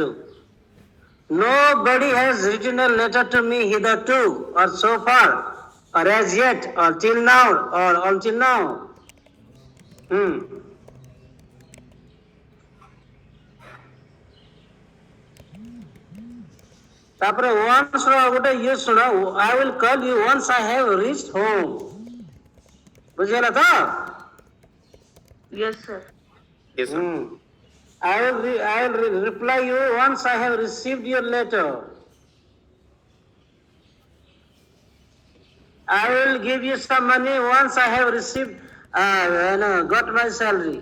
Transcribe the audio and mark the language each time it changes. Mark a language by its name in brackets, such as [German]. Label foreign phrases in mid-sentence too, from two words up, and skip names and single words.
[English] Nobody has written a letter to me hitherto, or so far, or as yet, or till now, or until now. [Odia] ତାପରେ once ର ଗୋଟେ ଇଏ ଶୁଣ, [English] I will call you once I have reached home. [Odia] ବୁଝିଗଲା ତ? [English] Yes, sir. Yes, sir. I will reply you once I have received your letter. I will give you some money once I have received, got my salary.